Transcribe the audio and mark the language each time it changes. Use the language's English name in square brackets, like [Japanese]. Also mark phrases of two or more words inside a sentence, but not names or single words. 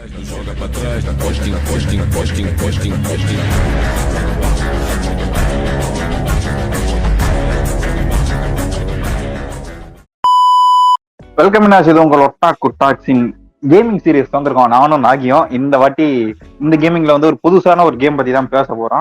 [Portuguese] Joga pra trás, da costinha, costinha, costinha, costinha, costinha. [Tamil] வெல்கம் இது உங்கள் ஒட்டாக் குட்டாக்ஸின் [English] gaming series [Tamil] வந்திருக்கோம். நானும் நாகியும் இந்த வாட்டி இந்த கேமிங்ல வந்து ஒரு புதுசான ஒரு கேம் பத்தி தான் பேச போறோம்.